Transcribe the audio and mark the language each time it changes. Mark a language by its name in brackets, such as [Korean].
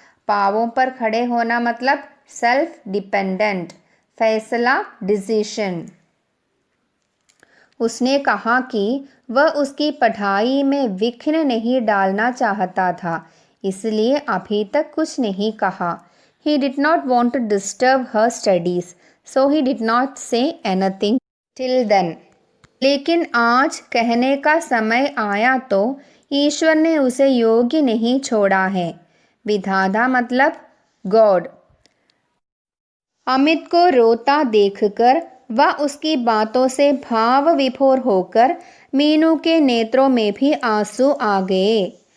[Hindi] पाँवों पर खड़े होना मतलब सेल्फ डिपेंडेंट, फैसला, डिसीजन। उसने कहा कि वह उसकी पढ़ाई में विघ्न नहीं डालना चाहता था, इसलिए अभी तक कुछ नहीं कहा। [English] He did not want to disturb her studies, so he did not say anything till then. [Hindi] लेकिन आज कहने का समय आया तो ईश्वर ने उसे योग्य नहीं छोड़ा है। विधाता मतलब गॉड। अमित को रोता देखकर व उसकी बातों से भाव विभोर होकर मीनू के नेत्रों में भी आंसू आ गए।